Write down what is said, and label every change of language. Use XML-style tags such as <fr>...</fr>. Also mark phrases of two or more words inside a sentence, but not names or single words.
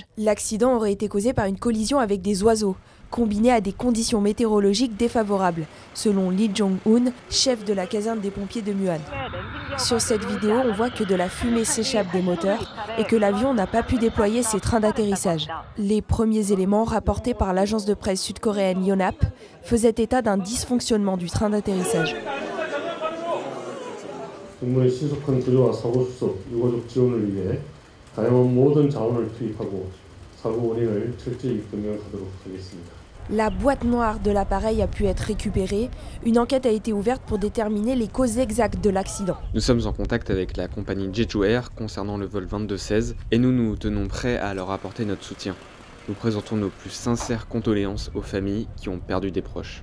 <fr>L'accident aurait été causé par une collision avec des oiseaux, combiné à des conditions météorologiques défavorables, selon Lee Jong-un, chef de la caserne des pompiers de Muan. Sur cette vidéo, on voit que de la fumée s'échappe des moteurs et que l'avion n'a pas pu déployer ses trains d'atterrissage. Les premiers éléments rapportés par l'agence de presse sud-coréenne Yonhap faisaient état d'un dysfonctionnement du train d'atterrissage.</fr> <ko>직무의 신속한 구조와 사고 수습, 유가족 지원을 위해 다양한 모든 자원을 투입하고 사고 원인을 철저히 규명하도록 하겠습니다.</ko> <fr>La boîte noire de l'appareil a pu être récupérée. Une enquête a été ouverte pour déterminer les causes exactes de l'accident. Nous sommes en contact avec la compagnie Jeju Air concernant le vol 2216 et nous nous tenons prêts à leur apporter notre soutien. Nous présentons nos plus sincères condoléances aux familles qui ont perdu des proches.</fr>